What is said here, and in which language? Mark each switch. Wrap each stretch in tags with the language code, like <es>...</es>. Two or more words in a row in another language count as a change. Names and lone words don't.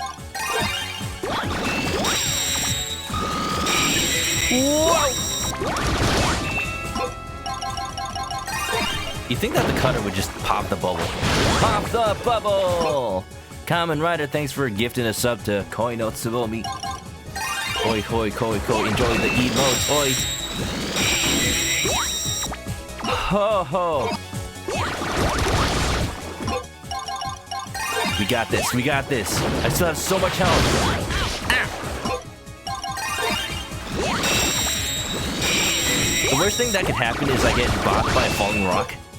<en>Whoa! You think that the cutter would just pop the bubble? Pop the bubble! Kamen Rider, thanks for gifting a sub to Koi no Tsubomi. Oi, hoi, koi, koi, enjoy the emotes, oi! Ho, ho! We got this, we got this. I still have so much health. The worst thing that could happen is I get bopped by a falling rock.</en>